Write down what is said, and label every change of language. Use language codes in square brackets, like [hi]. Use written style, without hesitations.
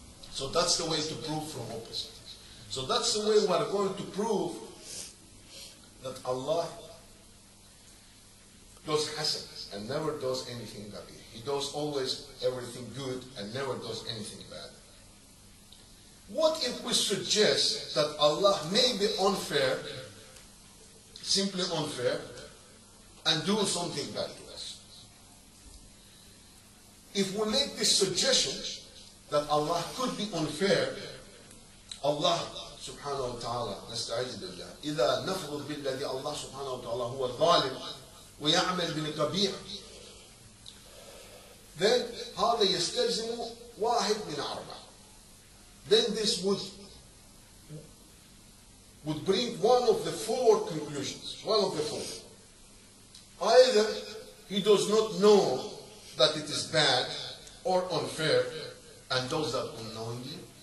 [en] So that's the way to prove from opposite. So that's the way we are going to prove that Allah does hasan and never does anything bad. He does always everything good and never does anything bad. What if we suggest that Allah may be unfair, simply unfair, and do something bad to us? If we make this suggestion that Allah could be unfair, Allah subhanahu wa ta'ala, [ar] نستعيذ بالله, إذا نفرض بالذي الله سبحانه وتعالى هو الظالم ويعمل بالقبيح, [en] then [ar] هذا يستلزم واحد من أربعة. [en] Then this would bring one of the four conclusions. One of the four. Either he does not know that it is bad or unfair and does that unknowingly.